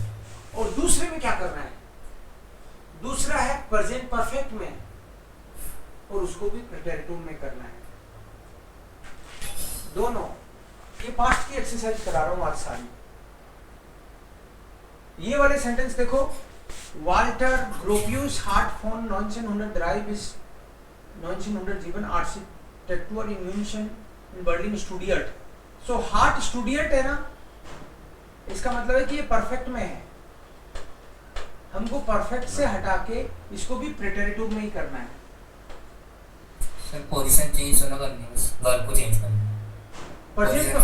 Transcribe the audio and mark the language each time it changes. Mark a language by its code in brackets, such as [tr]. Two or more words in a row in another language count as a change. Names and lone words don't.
[hi] और दूसरे में क्या करना है? दूसरा है [en] present perfect [hi] में, और उसको भी प्रेटेरिटुम में करना है। दोनों, ये पास्ट की एक्सरसाइज करा रहा हूं आज सारी। ये वाले सेंटेंस देखो, [de] Walter Gropius hat von 1903 bis 1907 Architektur in München in Berlin studiert. [hi] सो [de] hat studiert [hi] है ना, इसका मतलब है कि ये परफेक्ट में है, हमको परफेक्ट से हटा के इसको भी प्रेटेरिटिव में ही करना है। सर [en] position change [hi] होना करनी है, बस वर्ब को चेंज करना है।